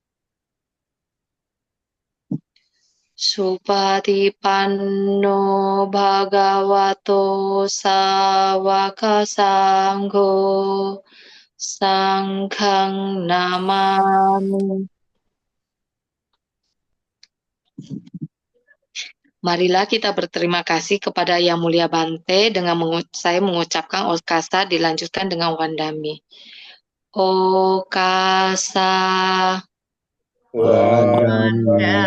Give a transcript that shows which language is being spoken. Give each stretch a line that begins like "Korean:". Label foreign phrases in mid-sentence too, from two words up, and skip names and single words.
Pali: Supatipanno Bhagavato Sawaka Sangho Sanghang Namami.
Indonesian: Marilah kita berterima kasih kepada Yang Mulia Bante dengan saya mengucapkan Okasa dilanjutkan dengan Wandami.
Pali: Okasa. Wandami